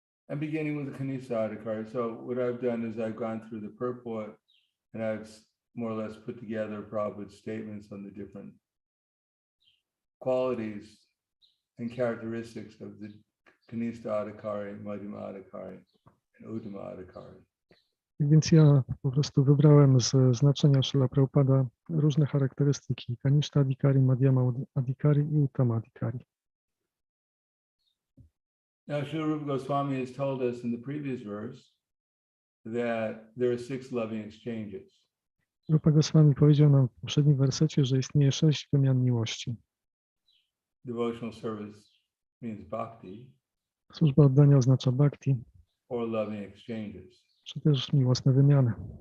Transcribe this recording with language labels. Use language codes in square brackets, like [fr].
[en] I'm beginning with the Kanishta Adhikari. So what I've done is I've gone through the purport and I've more or less put together Prabhupada's statements on the different qualities and characteristics of the Kanishta Adhikari, Madhyama Adhikari, and Uttama Adhikari. [pl] Więc ja po prostu wybrałem z znaczenia Śrila Prabhupada różne charakterystyki Kanishta Adhikari, Madhyama Adhikari i Uttama Adhikari. [en] Now, Srila Rupa Goswami has told us in the previous verse that there are 6 loving exchanges. [pl] Rupa Goswami powiedział nam w poprzednim wersecie, że istnieje 6 wymian miłości. [en] Devotional service means bhakti, [pl] Służba oddania oznacza bhakti, [en] or loving exchanges. [pl] czy też miłosne wymiany.